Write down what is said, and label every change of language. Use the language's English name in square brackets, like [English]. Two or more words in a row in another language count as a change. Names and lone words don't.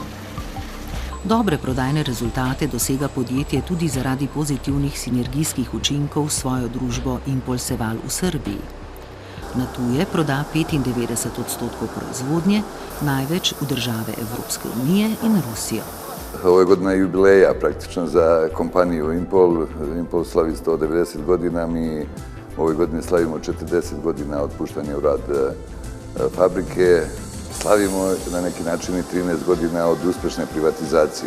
[Slovenian] Dobre prodajne rezultate dosega podjetje tudi zaradi pozitivnih sinergijskih učinkov s svojo družbo Impol Seval v Srbiji. Na tuje proda 95% proizvodnje, največ v države Evropske unije in Rusijo. [Serbian] Ovo je godina jubileja praktično za kompaniju Impol. Impol slavi 190 godina, mi ove godine slavimo 40 godina otpuštanja u rad fabrike. Slavimo na neki način i 13 godina od uspešne privatizacije.